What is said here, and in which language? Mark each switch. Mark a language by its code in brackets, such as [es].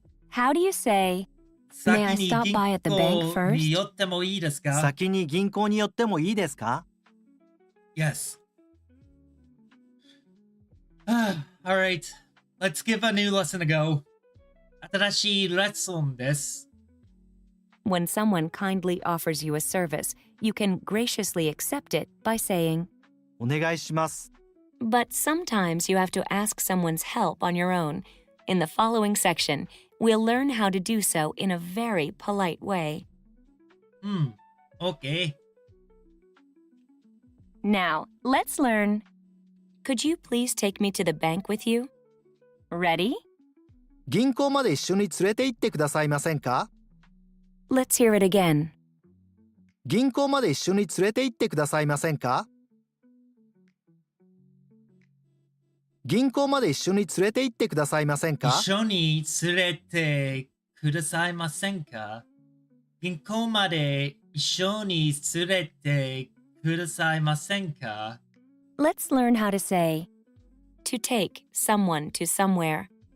[en] How do you say, May I stop by at the bank first? [ja] 先に銀行に寄ってもいいですか？ [en] Yes. All right. Let's give a new lesson a go. [ja] 新しいレッスンです。 [en] When someone kindly offers you a service, you can graciously accept it by saying, [ja] お願いします。 [en] But sometimes you have to ask someone's help on your own. In the following section, we'll learn how to do so in a very polite way. Okay. Now, let's learn. Could you please take me to the bank with you? Ready? [ja] 銀行まで一緒に連れて行ってくださいませんか？ [en] Let's hear it again. [ja] 銀行まで一緒に連れて行ってくださいませんか？銀行まで一緒に連れて行ってくださいませんか？一緒に連れてくださいませんか？銀行まで一緒に連れてくださいませんか？ [en] Let's learn how to say, to take someone to somewhere.